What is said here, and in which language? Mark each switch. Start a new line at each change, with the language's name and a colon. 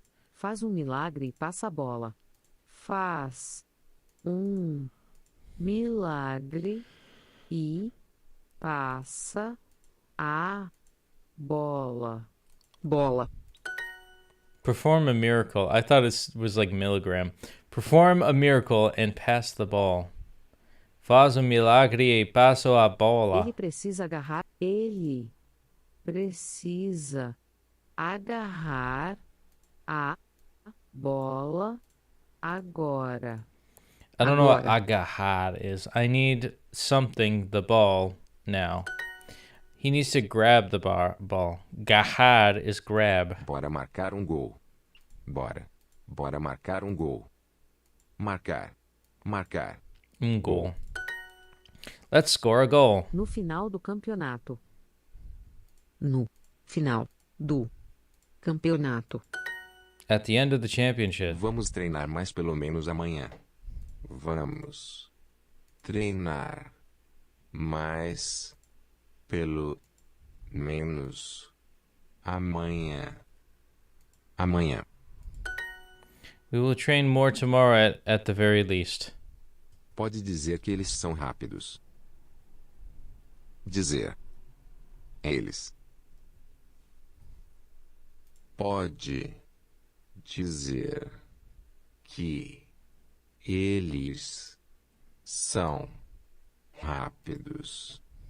Portuguese: Faz milagre e passa a bola. Faz milagre e passa a bola. Bola.
English: perform a miracle. I thought it was like milligram. Perform a miracle and pass the ball.
Portuguese: Faz milagre e passa a bola. Ele precisa agarrar. Ele precisa agarrar a bola agora.
English: I don't know what
Portuguese: Agora.
English: agarrar is. I need something, the ball, now. He needs to grab the ball. Garrar is grab.
Portuguese: Bora marcar gol. Bora. Bora marcar gol. Marcar. Marcar.
English: Goal. Let's score a goal.
Portuguese: No final do campeonato. No final do campeonato.
English: At the end of the championship.
Portuguese: Vamos treinar mais pelo menos amanhã. Vamos treinar mais pelo menos amanhã. Amanhã.
English: We will train more tomorrow at the very least.
Portuguese: Pode dizer que eles são rápidos. Dizer. Eles. Pode dizer que eles são rápidos.